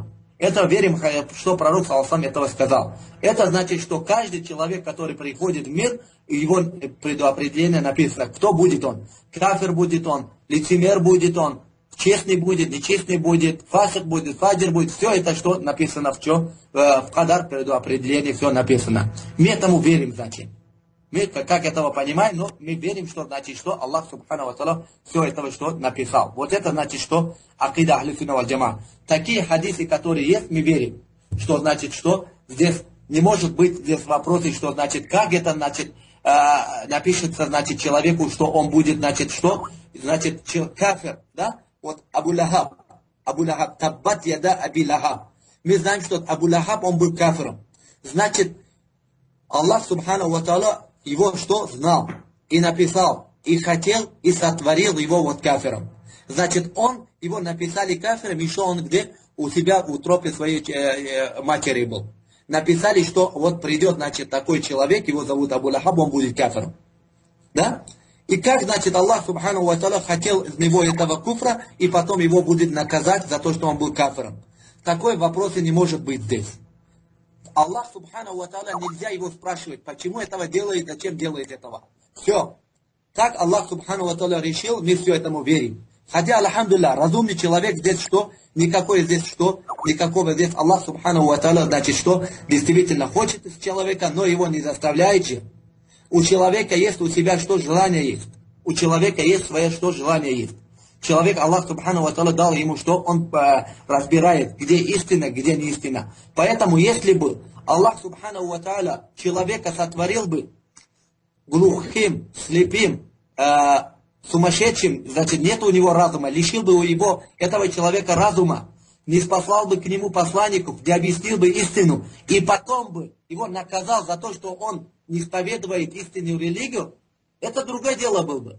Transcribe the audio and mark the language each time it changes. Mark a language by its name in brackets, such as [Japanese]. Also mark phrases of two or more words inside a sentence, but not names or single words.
[Russian] Это верим, что пророк саллаллаху этого сказал. Это значит, что каждый человек, который приходит в мир, его предопределение написано, кто будет он. Кафир будет он, лицемер будет он, честный будет, нечестный будет, фасик будет, фаджир будет. Все это, что написано в кадар, предопределении, все написано. Мы этому верим, значит. Мы как этого понимаем, но мы верим, что значит, что Аллах, [Arabic] سبحانه وتعالى, [Russian] все этого, что написал. Вот это значит, что [Arabic] عقيدة أهل السنة والجماعة. [Russian] Такие хадисы, которые есть, мы верим. Что значит, что здесь не может быть здесь вопросы, что значит, как это, значит, напишется, значит, человеку, что он будет, значит, что? Значит, кафир, да? Вот Абу Лахаб, [Arabic] تبت يدا أبي لهب. [Russian] Мы знаем, что Абу Лахаб, он был кафиром. Значит, [Arabic] الله سبحانه وتعالى, [Russian] его что? Знал, и написал, и хотел, и сотворил его вот кафиром. Значит, его написали кафиром, еще он где? У себя в утробе своей матери был. Написали, что вот придет, значит, такой человек, его зовут Абу Лахаб, он будет кафиром. Да? И как, значит, [Arabic] الله سبحانه وتعالى, [Russian] хотел из него этого куфра, и потом его будет наказать за то, что он был кафиром. Такой вопрос не может быть здесь. [Arabic] الله سبحانه وتعالى, [Russian] нельзя его спрашивать, почему этого делает, зачем делает этого. Все. Так Аллах, [Arabic] سبحانه وتعالى, [Russian] решил, мы все этому верим. Хотя, алхамдулилля, разумный человек здесь что? Никакого здесь Аллах, [Arabic] سبحانه وتعالى, [Russian] значит, что? Действительно хочет из человека, но его не заставляет же. У человека есть у себя что? Желание есть. У человека есть свое что? Желание есть. Человек, [Arabic] الله سبحانه وتعالى, [Russian] дал ему что? Он разбирает, где истина, где не истина. Поэтому, если бы Аллах, [Arabic] سبحانه وتعالى, [Russian] человека сотворил бы глухим, слепым, сумасшедшим, значит, нет у него разума, лишил бы у его, этого человека разума, не спаслал бы к нему посланников, не объяснил бы истину, и потом бы его наказал за то, что он не исповедует истинную религию, это другое дело было бы.